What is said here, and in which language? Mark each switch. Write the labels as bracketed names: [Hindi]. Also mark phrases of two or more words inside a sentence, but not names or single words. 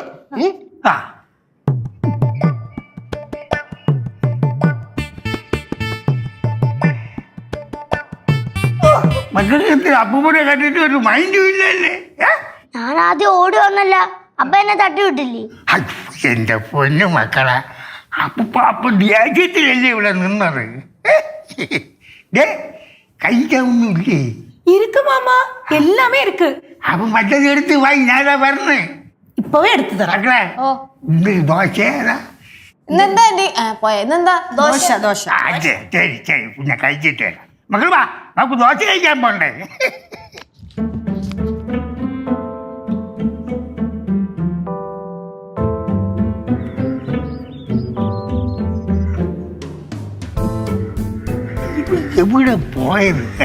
[Malayalam] ആ മക്കൾക്ക് അപ്പൂപ്പനെ കണ്ടിട്ട് ഒരു മൈൻഡും ഇല്ലല്ലേ? ഞാൻ ആദ്യം ഓടി വന്നല്ല, അപ്പ എന്നെ തട്ടി വിട്ടില്ലേ? എന്റെ പൊന്നു മക്കളെ, അപ്പൊ ദേഷ്യത്തിലല്ലേ ഇവിടെ നിന്നത്? കഴിക്കാനൊന്നുമില്ലേ? [Tamil] இருக்கு மாமா, எல்லாமே இருக்கு. [Malayalam] അപ്പൊ മറ്റത് എടുത്ത് വായി, ഞാനാ പറഞ്ഞേ. [Tamil] இப்பவே எடுத்து தரேன். [Malayalam] മക്കളെ ഓ ഇത് ദോശേതാ? ഇന്നെന്താ പോയ ഇന്നെന്താ ദോശ? ദോശ. ശരി ശരി, പിന്നെ കഴിച്ചിട്ട് വരാം. മക്കൾ വാ, നമുക്ക് ദോശ കഴിക്കാൻ പോണ്ടേ? എവിടെ പോയത്?